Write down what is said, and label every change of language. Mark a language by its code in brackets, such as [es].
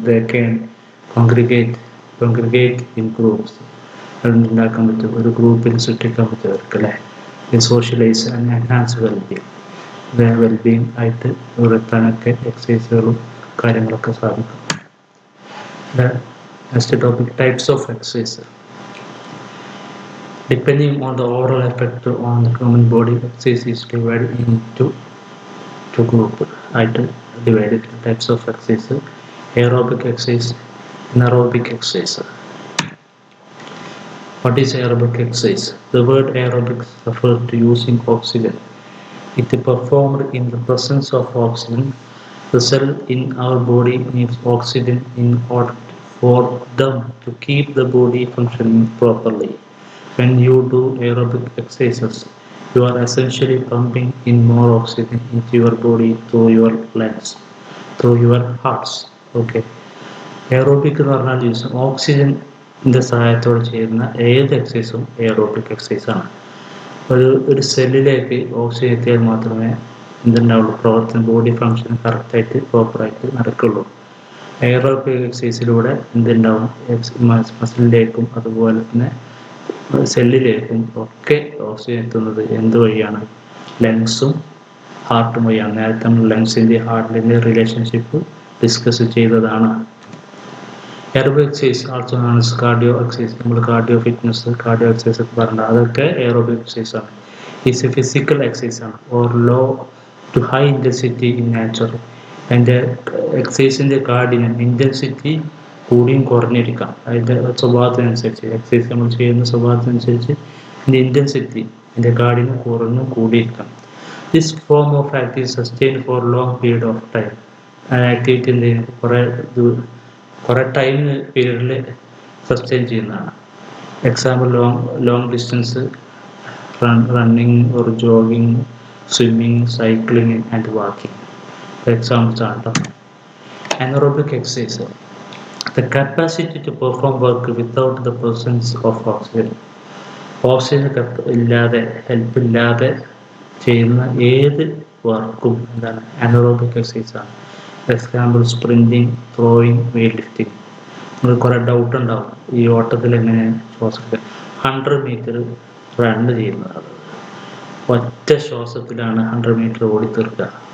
[en] They can congregate in groups. [ml] ഉണ്ടാക്കാൻ പറ്റും, ഒരു ഗ്രൂപ്പിൽ സൃഷ്ടിക്കാൻ പറ്റും അവർക്ക് അല്ലേ. [en] socialise and enhance wellbeing [ml] ആയിട്ട് ഉയർത്താനൊക്കെ എക്സസൈസുകളും കാര്യങ്ങളൊക്കെ സാധിക്കും. [en] Next topic, types of exercise. Depending on the overall effect on the human body, exercise is divided into two groups. Divided types of exercise: aerobic exercise, anaerobic exercise. What is aerobic exercise? The word aerobic refers to using oxygen. It is performed in the presence of oxygen. The cell in our body needs oxygen in order for them to keep the body functioning properly. When you do aerobic exercises, you are essentially pumping in more oxygen into your body through your lungs, through your hearts. Okay. [ml] Aerobic എന്ന് പറഞ്ഞാൽ ഓക്സിജൻ്റെ സഹായത്തോടെ ചെയ്യുന്ന ഏത് എക്സസൈസും aerobic എക്സസൈസാണ്. ഒരു സെല്ലിലേക്ക് oxygen എത്തിയാൽ മാത്രമേ എന്തുണ്ടാവുള്ളൂ? പ്രവർത്തനം, ബോഡി ഫങ്ഷൻ കറക്റ്റായിട്ട് പ്രോപ്പറായിട്ട് നടക്കുള്ളൂ. എയറോബിക് എക്സസൈസിലൂടെ എന്തുണ്ടാവും? മസിലിലേക്കും അതുപോലെ തന്നെ സെല്ലിലേക്കും ഒക്കെ ഓക്സിജൻ എത്തുന്നത് എന്ത് വഴിയാണ്? ലങ്സും ഹാർട്ടും വഴിയാണ്. നേരത്തെ നമ്മൾ ലങ്സിൻ്റെ ഹാർട്ടിൻ്റെ റിലേഷൻഷിപ്പ് ഡിസ്കസ് ചെയ്തതാണ്. [en] Aerobic exercise also known as cardio exercise. [ml] നമ്മൾ കാർഡിയോ ഫിറ്റ്നസ്, കാർഡിയോ എക്സസൈസ് ഒക്കെ പറഞ്ഞത് അതൊക്കെ എയറോബിക് എക്സസൈസ് ആണ്. [en] is a physical exercise or low to high intensity in nature. [ml] അതിൻ്റെ എക്സസൈസിൻ്റെ കാഠിന്യം ഇൻറ്റൻസിറ്റി കൂടിയും കുറഞ്ഞിരിക്കാം. അതിൻ്റെ സ്വഭാവത്തിനനുസരിച്ച് എക്സസൈസ് നമ്മൾ ചെയ്യുന്ന സ്വഭാവത്തിനനുസരിച്ച് ഇതിൻ്റെ ഇൻറ്റൻസിറ്റി അതിൻ്റെ കാഠിന്യം കുറഞ്ഞും കൂടിയിരിക്കാം. [en] This form of activity sustain for long period of time. [ml] ആ ആക്ടിവിറ്റി എന്ത് ചെയ്യുന്നത് കുറേ ടൈം പീരീഡിൽ സസ്റ്റെയിൻ ചെയ്യുന്നതാണ്. [en] Example long distance running or jogging, swimming, cycling and walking examples are anaerobic exercise, the capacity to perform work without the presence of oxygen. [ml] Oxygen ഇല്ലാതെ help ഇല്ലാതെ ചെയ്യുന്ന ഏത് വർക്കും എന്താണ് അനറോബിക് എക്സസൈസ് ആണ്. Example സ്പ്രിൻറ്റിങ്, throwing, weight lifting. നിങ്ങൾക്ക് കുറേ doubt ഉണ്ടാവും ഈ ഓട്ടത്തിൽ എങ്ങനെ ശ്വാസത്തിൽ 100 മീറ്റർ റൺ ചെയ്യുന്നത് ഒറ്റ ശ്വാസത്തിലാണ് 100 മീറ്റർ ഓടി തീർക്കുക.